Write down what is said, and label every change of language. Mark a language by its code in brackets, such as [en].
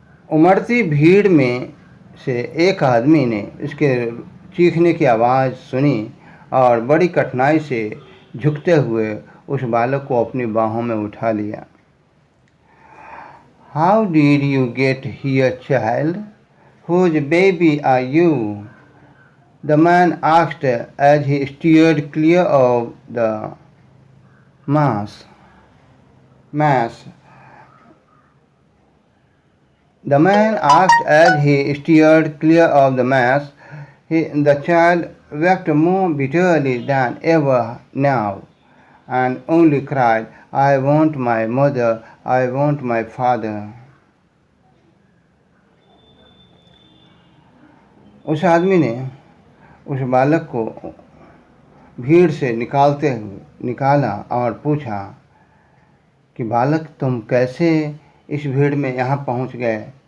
[hi] उमड़ती भीड़ में से एक आदमी ने इसके चीखने की आवाज़ सुनी और बड़ी कठिनाई से झुकते हुए उस बालक को अपनी बाहों में उठा लिया। [en] How did you get here, child? Whose baby are you? The man asked as he steered clear of the mass. The man asked as he steered clear of the mass. The child wept more bitterly than ever now, and only cried, I want my mother, I want my father. [hi] उस आदमी ने उस बालक को भीड़ से निकाला और पूछा कि बालक, तुम कैसे इस भीड़ में यहाँ पहुँच गए?